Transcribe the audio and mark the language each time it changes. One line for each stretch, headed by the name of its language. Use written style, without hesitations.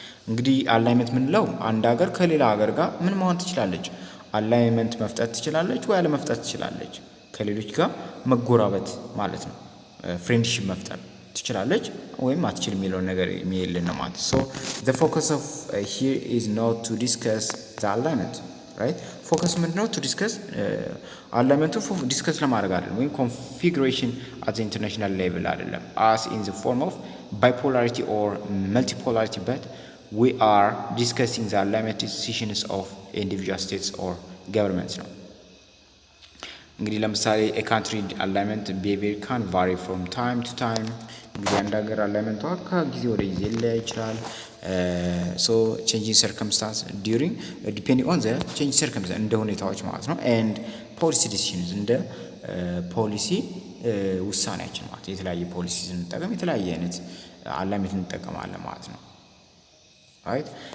Amharic: እንግዲህ አላይመንት ምንለው አንድ ሀገር ከሌላ ሀገር ጋር ምን መሆን ትችላለች አላይመንት መፍጠር ትችላለች ወይ አለመፍጠር ትችላለች ከሌሎች ጋር መጎራበት ማለት ነው። ፍሬንድሺፕ መፍጠር ትችላለች ወይም አትችልም የሚለው ነገር የሚል ነው ማለት።
English: so the focus of here is not to discuss the alignment right. focus
Amharic: ምንድነው
English: to discuss alignment
Amharic: ዲስከስ ለማድረግ አይደለም ወይም
English: configuration at the international level አይደለም as in the form of bipolarity or multipolarity but we are discussing the alignment decisions of individual states or governments
Amharic: ነው። እንግዲህ ለምሳሌ
English: a country alignment behavior can vary from time to time.
Amharic: እንግዲህ አንድ ሀገር አላይመንቷ ከጊዜ ወደ ጊዜ ሊለያይ ይችላል።
English: so changing circumstance during depending on the changing circumstance
Amharic: እንደ ሁኔታዎች ማለት ነው
English: and policy decisions
Amharic: እንደ ፖሊሲ ውሳኔያችን ማለት የተለያየ ፖሊሲ ስንጠቀም የተለያየ አይነት አላይመንት እንጠቀማለን ማለት ነው right.